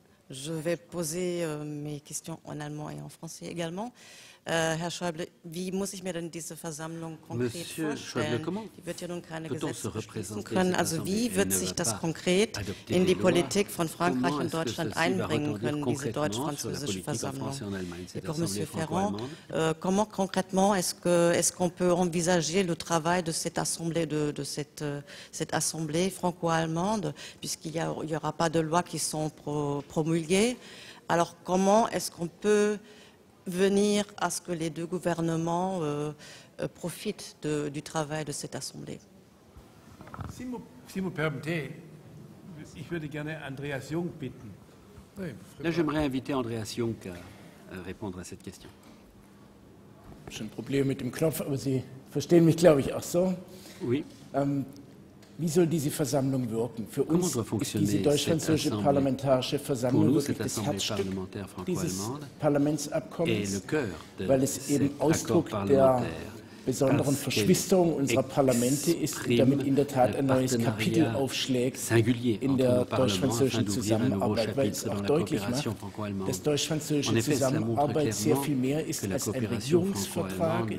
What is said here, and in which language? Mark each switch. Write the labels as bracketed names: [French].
[French] Je vais poser mes questions en allemand et en français également. [German] Herr Schäuble, wie muss ich mir denn diese Versammlung konkret vorstellen? Die wird ja nun keine Gesetze beschließen können. Also wie wird sich das konkret in die Politik von Frankreich und Deutschland einbringen können, diese deutsch-französische Versammlung? [French] Et pour M. Ferrand, comment concrètement est-ce qu'on peut envisager le travail de cette assemblée, de cette assemblée franco-allemande, puisqu'il n'y aura pas de lois qui sont promulguées? Alors comment est-ce qu'on peut venir à ce que les deux gouvernements profitent du travail de cette Assemblée? Si vous permettez, [German] ich würde gerne Andreas Jung bitten. [French] Là, j'aimerais inviter Andreas Jung à répondre à cette question. [German] Schon ein Problem mit dem Knopf, aber Sie verstehen mich, glaube ich, auch so. [French] Oui. [German] Wie soll diese Versammlung wirken? Für uns ist diese deutsch-französische Parlamentarische Versammlung wirklich das Herzstück dieses Parlamentsabkommens, weil es eben Ausdruck der besonderen Verschwisterung unserer Parlamente ist und damit in der Tat ein neues Kapitel aufschlägt in der deutsch-französischen Zusammenarbeit, weil es auch deutlich macht, dass deutsch-französische Zusammenarbeit sehr viel mehr ist als ein Regierungsvertrag.